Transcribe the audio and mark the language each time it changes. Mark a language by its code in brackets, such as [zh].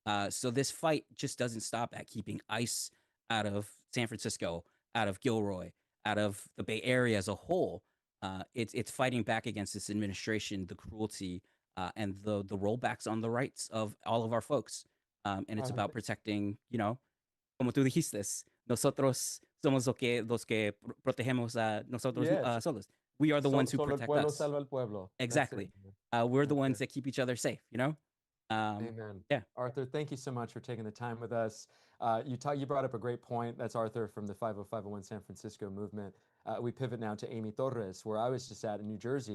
[en] So this fight just doesn't stop at keeping ICE out of San Francisco, out of Gilroy, out of the Bay Area as a whole. It's fighting back against this administration, the cruelty, and the rollbacks on the rights of all of our folks. And it's about protecting, [es] como tú dijiste, nosotros somos los que protegemos a nosotros solos. [en] We are the ones who protect [es] el pueblo [en] us. [es] salva al pueblo. [en] Exactly. We're the ones that keep each other safe, Amen. Yeah. Arthur, thank you so much for taking the time with us. You brought up a great point. That's Arthur from the 50501 San Francisco movement. We pivot now to Amy Torres, where I was just at in New Jersey.